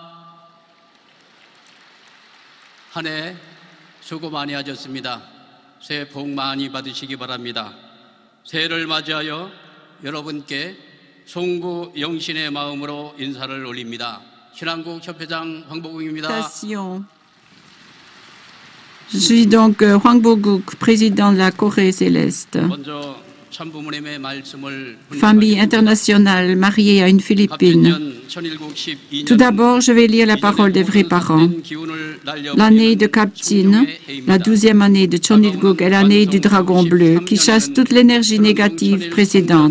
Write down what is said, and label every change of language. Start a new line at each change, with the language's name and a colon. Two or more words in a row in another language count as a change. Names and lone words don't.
Korean: 한 해 수고 많이 하셨습니다. 새해 복 많이 받으시기 바랍니다. 새해를 맞이하여 여러분께 송구 영신의 마음으로 인사를 올립니다. 신한국 협회장 황보국입니다.
French: Je suis donc Hwang Bo-guk, président de la Corée céleste. Famille internationale mariée à une Philippine. Tout d'abord, je vais lire la parole des vrais parents. L'année de Kaptin, la 12e année de Chonil-guk est l'année du dragon bleu qui chasse toute l'énergie négative précédente.